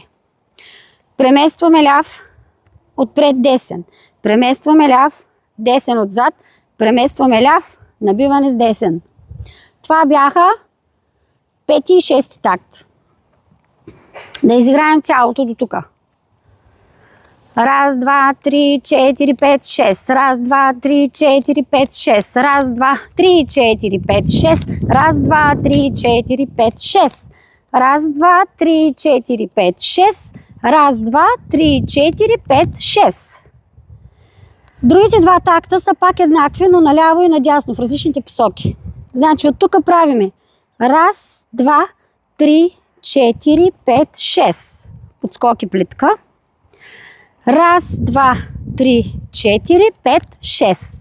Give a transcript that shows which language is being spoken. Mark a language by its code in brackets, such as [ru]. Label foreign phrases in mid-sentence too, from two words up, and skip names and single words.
[bg] Преместваме ляв, отпред десен, преместваме ляв, десен отзад, преместваме ляв, набиване с десен. Това бяха пети и шести такт. Да изиграем цялото до тук. Раз, два, три, 4, 5, 6. Раз, два, три, 4, 5, 6. Раз, два, три, 4, 5, 6. Раз, два, три, 4, 5, 6. Раз, два, три, 4, 5, 6. Раз, два, три, 4, 5, 6. Другите два такта са пак еднакви, но наляво и надясно, в различните посоки. Значи от тук правиме раз, два, три, 4, 5, 6. Подскок и плитка. Раз, два, три, 4, 5, 6.